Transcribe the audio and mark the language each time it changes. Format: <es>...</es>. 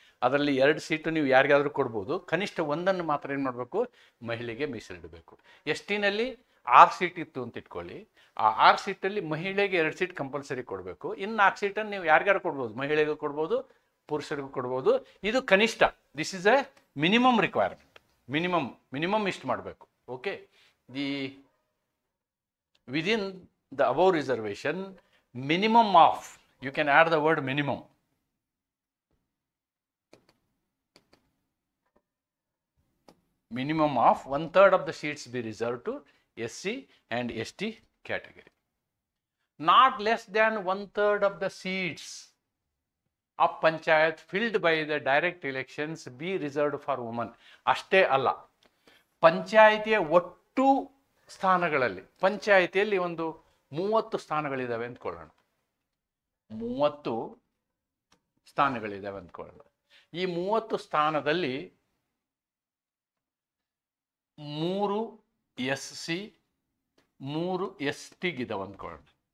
<kn>ಅದರಲ್ಲಿ 2 ಸೀಟು ನೀವು ಯಾರಿಗಾದರೂ ಕೊಡ್ಬೋದು. ಕನಿಷ್ಠ ಒಂದನ್ನು ಮಾತ್ರ ಏನು ಮಾಡಬೇಕು? ಮಹಿಳೆಗೆ ಮೀಸಲಿಡಬೇಕು. STನಲ್ಲಿ 6 ಸೀಟ್ ಇತ್ತು ಅಂತ ಇಟ್ಕೊಳ್ಳಿ. ಆ 6 ಸೀಟಲ್ಲಿ ಮಹಿಳೆಗೆ 2 ಸೀಟ್ ಕಂಪಲ್ಸರಿ ಕೊಡಬೇಕು. ಇನ್ನು 4 ಸೀಟನ್ನು ನೀವು ಯಾರಿಗಾರು ಕೊಡ್ಬೋದು, ಮಹಿಳೆಗೂ ಕೊಡ್ಬೋದು, ಪುರುಷರಿಗೂ ಕೊಡ್ಬೋದು. ಇದು ಕನಿಷ್ಠ.</kn> <en>This is a minimum requirement.</en> <kn>Minimum ಇಷ್ಟು ಮಾಡಬೇಕು.</kn> <en>Okay, the within the above reservation minimum of, you can add the word minimum, minimum of 1/3 of the seats be reserved to SC and ST category. Not less than 1/3 of the seats of panchayat filled by the direct elections be reserved for women.</en> <kn>ಅಷ್ಟೇ ಅಲ್ಲ, ಪಂಚಾಯಿತಿಯ ಒಟ್ಟು ಸ್ಥಾನಗಳಲ್ಲಿ, ಪಂಚಾಯಿತಿಯಲ್ಲಿ ಒಂದು 30 ಸ್ಥಾನಗಳಿದ್ದಾವೆ ಅಂದ್ಕೊಳ್ಳೋಣ. 30 ಸ್ಥಾನಗಳಿದ್ದಾವೆ ಅಂದ್ಕೊಳ್ಳೋಣ. ಈ 30 ಸ್ಥಾನದಲ್ಲಿ 3 SC 3 STಗಿದ್ದಾವೆ ಅಂದ್ಕೊಳ್ಳೋಣ.</kn>